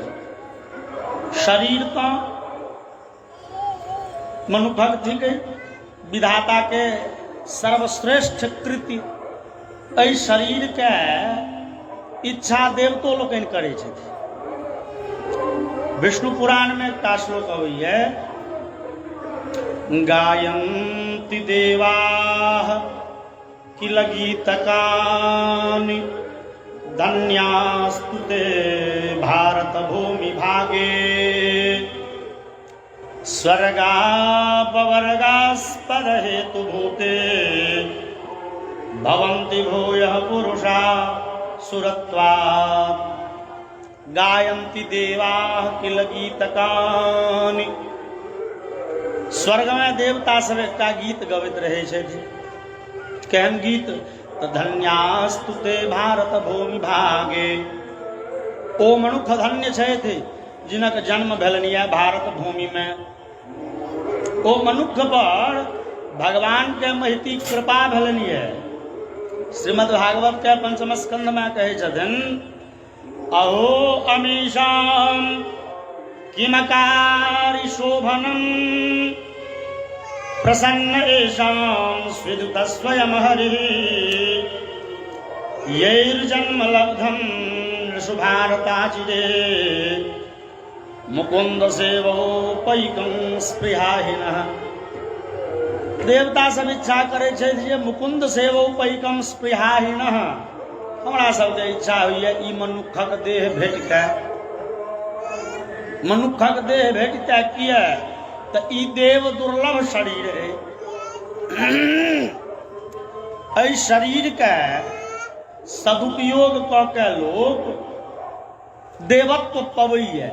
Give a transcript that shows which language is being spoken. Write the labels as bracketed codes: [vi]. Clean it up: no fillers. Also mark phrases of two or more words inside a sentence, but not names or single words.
[mai] शरीर तो मनुखक थिकै, विधाता के सर्वश्रेष्ठ कृति। एहि शरीर के इच्छा देवतो लोकनि करै छथिन। विष्णु पुराण में एकटा श्लोक अबैया, [sa] गायन्ति देवाः किल गीतकानि धन्यास्तु ते भारत भूमि भागे स्वर्गापवर्गास्पद हेतु भूते भवन्ति भूयः पुरुषा सुरत्वात्। गायन्ति देवाः किल गीतकानि। [mai] स्वर्ग में देवता सब एकटा गीत गबैत रहै छथिन। केहन गीत? [sa] तऽ धन्यास्तु ते भारत भूमि भागे। [mai] ओ मनुख धन्य छथि जिनक जन्म भेलनि भारत भूमि में। ओ मनुख पर भगवान के महती कृपा भेलनि है। श्रीमद् भागवत के पंचम स्कंद में कहे छथिन, [sa] अहो अमीशाम किमकारी शोभनम प्रसन्न एषां स्विदुत स्वयं हरिः यैर्जन्म लब्धं शुभारताचिरे मुकुंद सेवोपैकं स्पृहाहीनः। [mai] देवता सब इच्छा करे छथि जे [sa] मुकुंद सेवोपैकं स्पृहाहीनः। [mai] हमरा सबके इच्छा होइए ई मनुखक देह भेटितै। मनुखक देह भेटितै किया? तऽ ई देव दुर्लभ शरीर है। एहि शरीर के सदुपयोग कऽ के लोक देवत्व पबैए।